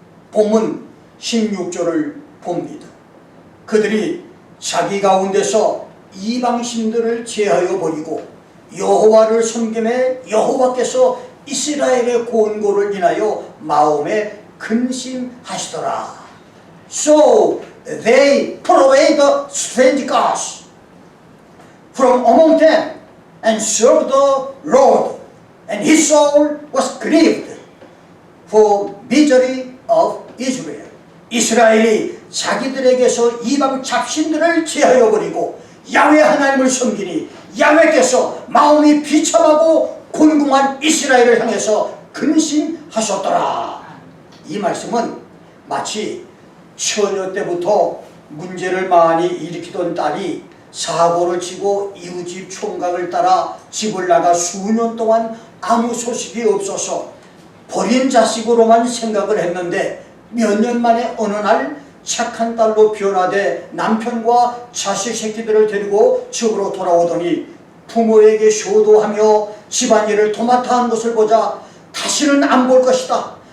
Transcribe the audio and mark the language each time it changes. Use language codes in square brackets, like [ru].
[ko] 본문 16절을 봅니다. 그들이 자기 가운데서 이방신들을 제하여 버리고 여호와를 섬김에 여호와께서 이스라엘의 권고를 인하여 마음에 근심하시더라. [en] So they put away the strange gods from among them and served the Lord, and his soul was grieved for misery of Israel. [ko] 이스라엘이 자기들에게서 이방 잡신들을 제하여 버리고 야훼 하나님을 섬기니 야훼께서 마음이 비참하고 곤궁한 이스라엘을 향해서 근심하셨더라. 이 말씀은 마치 처녀 때부터 문제를 많이 일으키던 딸이 사고를 치고 이웃집 총각을 따라 집을 나가 수년 동안 아무 소식이 없어서 버린 자식으로만 생각을 했는데 몇 년 만에 어느 날 착한 딸로 변화돼 남편과 자식 새끼들을 데리고 집으로 돌아오더니 부모에게 효도하며 집안일을 도맡아 한 것을 보자 다시는 안 볼 것이다.